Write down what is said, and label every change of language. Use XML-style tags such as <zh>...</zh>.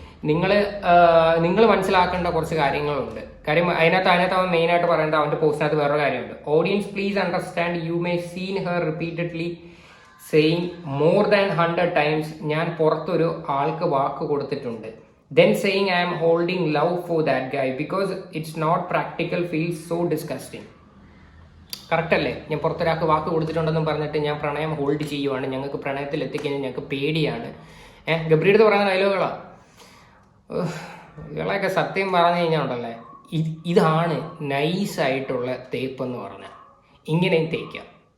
<ml>നിങ്ങൾ മനസ്സിലാക്കേണ്ട കുറച്ച് കാര്യങ്ങളുണ്ട്. കാര്യം അതിനകത്ത് അവൻ മെയിനായിട്ട് പറയേണ്ട അവന്റെ പോസ്റ്റിനകത്ത് വേറൊരു കാര്യമുണ്ട്.</ml> <en>audience please understand, you may seen her repeatedly saying more than 100 times</en> <ml>ഞാൻ പുറത്തൊരു ആൾക്ക് വാക്ക് കൊടുത്തിട്ടുണ്ട്.</ml> <en>Then saying I am holding love for that guy because it's not practical feels so disgusting.</en> <ml>Correct അല്ലേ? ഞാൻ പുറത്തൊരാൾക്ക് വാക്ക് കൊടുത്തിട്ടുണ്ടെന്നും പറഞ്ഞിട്ട് ഞാൻ പ്രണയം ഹോൾഡ് ചെയ്യുവാണ്, ഞങ്ങൾക്ക് പ്രണയത്തിൽ എത്തിക്കഴിഞ്ഞാൽ ഞങ്ങൾക്ക് പേടിയാണ്. ഗബ്രിയുടെ പറയുന്ന ഡയലോഗുകളാ. ഇവളെയൊക്കെ സത്യം പറഞ്ഞു കഴിഞ്ഞാൽ ഉണ്ടല്ലേ, ഇതാണ് നൈസായിട്ടുള്ള തേപ്പ് എന്ന് പറഞ്ഞാൽ. ഇങ്ങനെയും തേക്കാം.</ml>